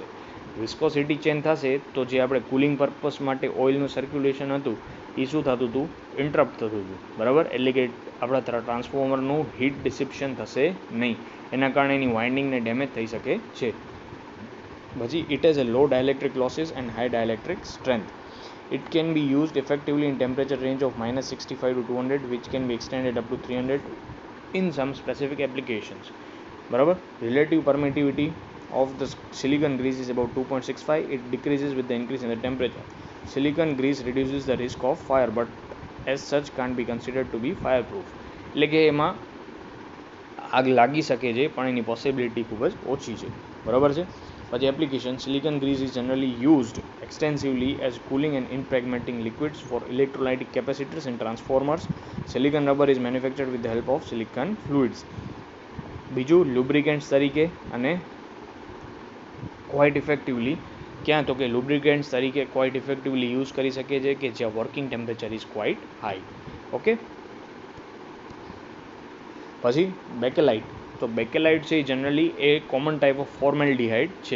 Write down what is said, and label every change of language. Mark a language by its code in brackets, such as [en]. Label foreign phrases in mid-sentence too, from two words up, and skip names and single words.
[gu] વિસ્કોસિટી ચેન્જ થશે તો જે આપણે [en] cooling purpose [gu] માટે ઓઇલનું સર્ક્યુલેશન હતું એ શું થતું હતું, ઇન્ટરપ્ટ થતું હતું. બરાબર, એટલે કે આપણા ટ્રાન્સફોર્મરનું [en] heat dissipation [gu] થશે નહીં, એના કારણે એની વાઇન્ડિંગને ડેમેજ થઈ શકે છે. [en] પછી it has a low dielectric losses and high dielectric strength. It can be used effectively in temperature range of -65 to 200, which can be extended up to 300 in some specific applications. બરાબર, relative permittivity of the silicon grease is about 2.65. It decreases with the increase in the temperature. Silicon grease reduces the risk of fire, but as such can't be considered to be fireproof. [gu] એટલે કે એમાં આગ લાગી શકે છે પણ એની પોસિબિલિટી ખૂબ જ ઓછી છે. બરાબર છે. પછી એપ્લિકેશન, [en] silicon grease is generally used extensively as cooling and impregnating liquids for electrolytic capacitors and transformers. Silicon rubber is manufactured with the help of silicon fluids. [gu] બીજું lubricants તરીકે અને [en] quite effectively [gu] ક્યાં તો કે lubricants તરીકે [en] quite effectively use [gu] કરી શકે છે કે જ્યાં [en] working temperature is quite high. [gu] ઓકે. પછી બેકેલાઇટ, તો બેકેલાઇટ છે એ જનરલી એ [en] common type of formaldehyde [gu] છે.